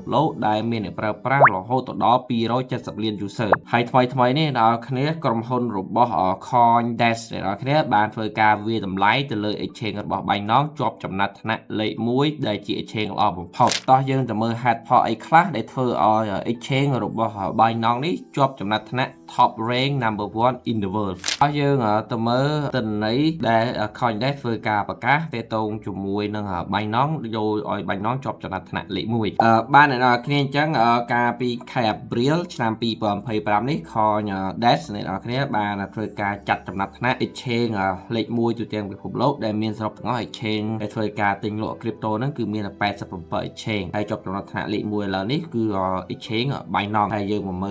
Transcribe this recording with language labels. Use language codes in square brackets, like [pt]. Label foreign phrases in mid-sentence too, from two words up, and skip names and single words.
[km] លោកដែលមានអ្នកប្រើប្រាស់រហូតដល់270លាន user ហើយថ្មីនេះអ្នកនរគ្នាក្រុមហ៊ុនរបស់ CoinDesk អ្នកនរគ្នាបានធ្វើការវាយតម្លៃទៅលើ exchange របស់ Binance ជាប់ចំណាត់ថ្នាក់លេខ1ដែលជា exchange ល្អបំផុតតោះយើងទៅមើលហេតុផលអីខ្លះដែលធ្វើឲ្យ exchange របស់ Binance នេះជាប់ចំណាត់ថ្នាក់ [en] top rank number 1 in the world [km] អស់យើងទៅមើលទិ ន្នន័យដែល CoinDesk ធ្វើការប្រកាសទាក់ទងជាមួយនឹង Binance យកឲ្យ Binance ជាប់ចំណាត់ថ្នាក់លេខ1បានអ្នកនរគ្នាអញ្ចឹងកាលពីខែអាព្រិលឆ្នាំ2025នេះ CoinDesk អ្នកនរគ្នាបានធ្វើការចាត់ចំណាត់ថ្នាក់ exchange លេខ1ទូទាំងពិភពលោកដែលមានសរុបទាំងអស់ exchange ដែលធ្វើការទិញលក់ crypto ហ្នឹងគឺមាន87 exchange ហើយជាប់ចំណាត់ថ្នាក់លេខ1ឥឡូវនេះគឺ exchange Binance ហើយយើងមកមើ